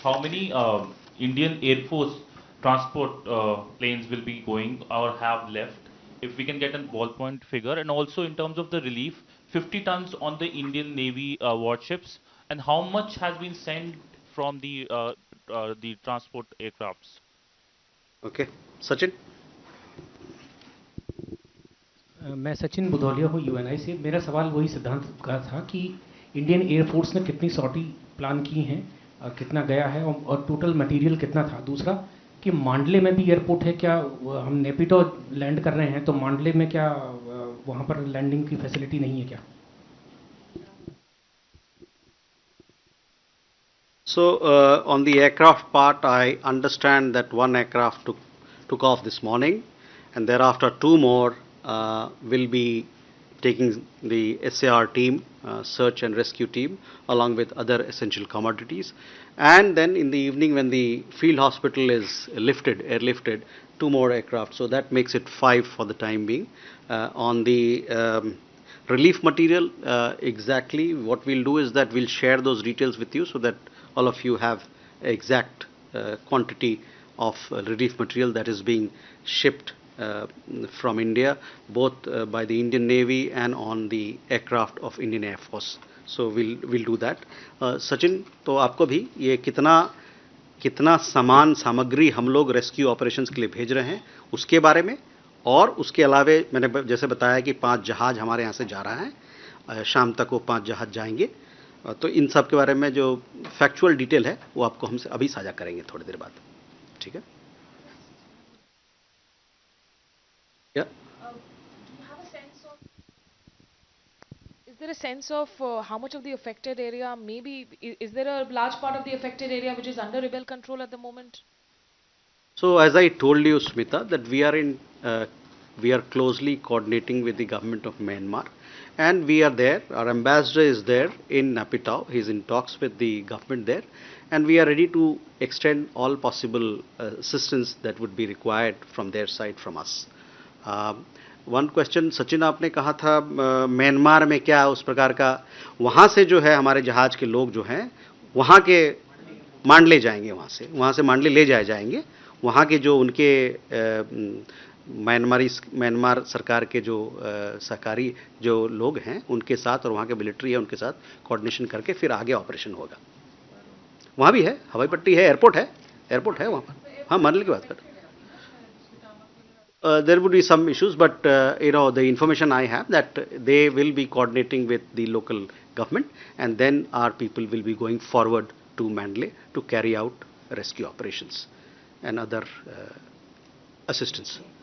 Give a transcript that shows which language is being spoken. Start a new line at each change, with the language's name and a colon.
English: How many Indian Air Force transport planes will be going or have left? If we can get a ballpoint figure, and also in terms of the relief, 50 tons on the Indian Navy warships, and how much has been sent from the transport aircrafts? Okay, Sachin.
Hindi: मैं सचिन बुधौलिया हूँ Uni से। मेरा सवाल वही सिद्धांत का था कि इंडियन एयरफोर्स ने कितनी सॉर्टी प्लान की हैं, कितना गया है और टोटल मटेरियल कितना था। दूसरा कि मांडले में भी एयरपोर्ट है क्या? हम नेपिटो लैंड कर रहे हैं तो मांडले में क्या वहाँ पर लैंडिंग की फैसिलिटी नहीं है क्या?
English: So on the aircraft part, I understand that one aircraft took off this morning, and thereafter 2 more will be taking the SAR team, search and rescue team, along with other essential commodities. And then in the evening, when the field hospital is airlifted, 2 more aircraft. So that makes it 5 for the time being. On the relief material, exactly what we'll do is that we'll share those details with you so that all of you have exact quantity of relief material that is being shipped from India, both by the Indian Navy and on the aircraft of Indian Air Force. So we'll do that.
Hindi: Sachin, तो आपको भी ये कितना सामान सामग्री हम लोग rescue operations के लिए भेज रहे हैं उसके बारे में, और उसके अलावे मैंने जैसे बताया कि 5 जहाज हमारे यहाँ से जा रहा है, शाम तक वो 5 जहाज जाएंगे, तो इन सब के बारे में जो फैक्चुअल डिटेल है वो आपको हमसे अभी साझा करेंगे थोड़ी देर बाद, ठीक है?
English: Yeah. Do you have a sense of, is there a sense of how much of the affected area, maybe, is there a large part of the affected area which is under rebel control at the moment? So as I told you, Smita, that we are closely coordinating with the government of Myanmar, and we are there. Our ambassador is there in Napitao. He is in talks with the government there, and we are ready to extend all possible assistance that would be required from their side, from us. One question
Hindi: Sachin, आपने कहा था Myanmar में क्या उस प्रकार का, वहाँ से जो है हमारे जहाज के लोग जो हैं वहाँ के मांडले जाएंगे, वहाँ से मांडले ले जाएंगे, वहाँ के जो उनके म्यांमार सरकार के जो सहकारी जो लोग हैं उनके साथ और वहाँ के मिलिट्री है उनके साथ कोऑर्डिनेशन करके फिर आगे ऑपरेशन होगा। वहाँ भी है, हवाई पट्टी है, एयरपोर्ट है वहाँ पर। हाँ, मांडले की बात कर।
English: There would be some issues, but the information I have that they will be coordinating with the local government, and then our people will be going forward to Mandalay to carry out rescue operations and other assistance.